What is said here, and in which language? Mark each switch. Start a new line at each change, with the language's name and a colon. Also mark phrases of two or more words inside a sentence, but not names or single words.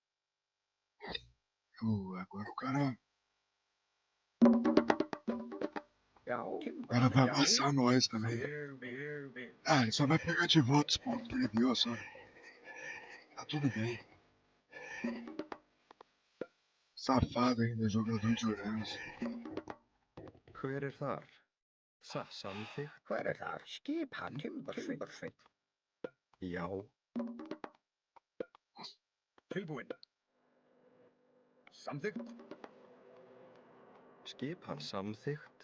Portuguese: Agora o cara vai amassar nós também. Ah, ele só vai pegar de volta os pontos que ele deu, só. Tá tudo bem. Safado ainda, jogador de Uranus.
Icelandic: Hver þar? Samþykkt. Hver þar? Skipan Timbersveit. Já. Tilbúin. Samþykkt. Skipan samþykkt.